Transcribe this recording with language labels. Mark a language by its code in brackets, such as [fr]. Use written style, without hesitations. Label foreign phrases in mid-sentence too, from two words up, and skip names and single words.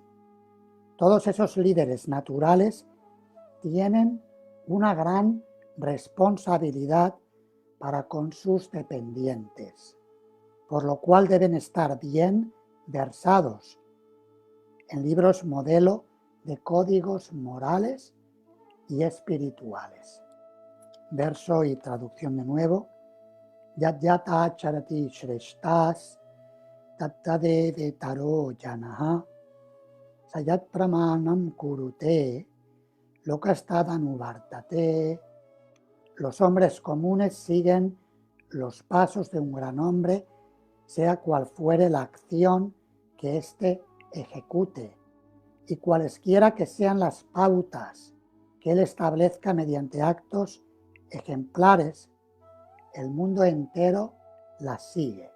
[es] Todos esos líderes naturales tienen una gran responsabilidad para con sus dependientes, por lo cual deben estar bien versados en libros modelo de códigos morales y espirituales. Verso y traducción de nuevo. [sa] Yat yata charati shreshtas tattadeve taro janaha sayat pramanam kurute lokastadanubhartate. [es] Los hombres comunes siguen los pasos de un gran hombre, sea cual fuere la acción que éste ejecute, y cualesquiera que sean las pautas que él establezca mediante actos ejemplares, el mundo entero las sigue.